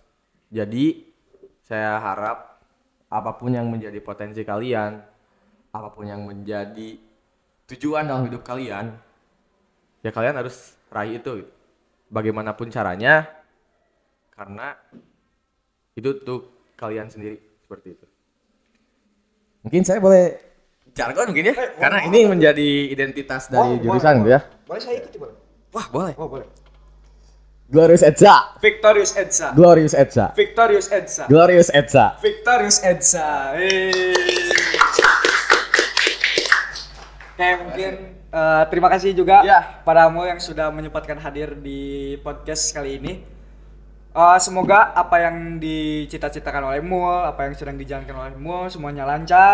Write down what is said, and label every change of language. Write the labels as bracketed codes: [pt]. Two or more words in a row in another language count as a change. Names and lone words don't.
[id] Jadi saya harap apapun yang menjadi potensi kalian, apapun yang menjadi tujuan dalam hidup kalian, ya kalian harus raih itu bagaimanapun caranya, karena itu untuk kalian sendiri, seperti itu. Mungkin saya boleh jargon mungkin ya, karena ini menjadi identitas dari jurusan gitu ya. Boleh saya ikuti boleh? Wah, boleh. Oh, boleh. [en] Glorious Edsa. Victorious Edsa. Glorious Edsa. Victorious Edsa. Glorious Edsa. Victorious Edsa. [id] Oke, mungkin terima kasih juga padamu yang sudah menyempatkan hadir di podcast kali ini. Semoga apa yang dicita-citakan oleh Mul, apa yang sedang dijalankan oleh Mul semuanya lancar.